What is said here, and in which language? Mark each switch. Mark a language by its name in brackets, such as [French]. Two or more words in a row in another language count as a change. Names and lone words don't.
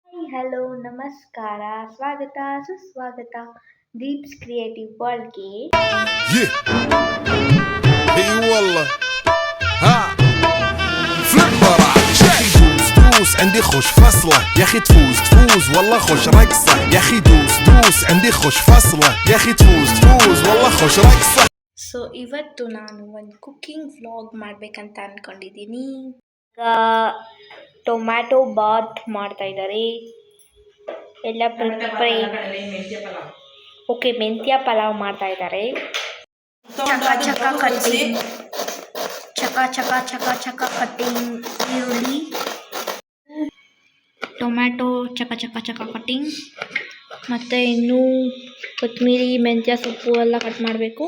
[Kannada] ಹಲೋ, ನಮಸ್ಕಾರ, ಸ್ವಾಗತ, ಸುಸ್ವಾಗತ ದೀಪ್ಸ್ ಕ್ರಿಯೇಟಿವ್ ವರ್ಲ್ಡ್‌ಗೆ. [Arabic] اي والله ها فليبر يا اخي دوس عندي خوش فصله يا اخي تفوز والله خوش رقصه يا اخي دوس عندي خوش فصله يا اخي تفوز والله خوش رقصه. [Kannada] ಸೊ ಇವತ್ತು ನಾನು ಒಂದು [English] cooking vlog [Kannada] ಮಾಡಬೇಕಂತ ಅಂದ್ಕೊಂಡಿದ್ದೀನಿ. ಈಗ ಟೊಮ್ಯಾಟೊ ಬಾತ್ ಮಾಡ್ತಾ ಇದ್ದಾರೆ. ಎಲ್ಲ ಓಕೆ, ಮೆಂತ್ಯ ಪಲಾವ್ ಮಾಡ್ತಾ ಇದ್ದಾರೆ. ಚಕ ಕಟ್ಟಿಂಗ್ ಈರುಳ್ಳಿ, ಟೊಮ್ಯಾಟೊ ಚಕ ಕಟ್ಟಿಂಗ್, ಮತ್ತು ಇನ್ನೂ ಕೊತ್ತಂಬರಿ, ಮೆಂತ್ಯ ಸೊಪ್ಪು ಎಲ್ಲ ಕಟ್ ಮಾಡಬೇಕು.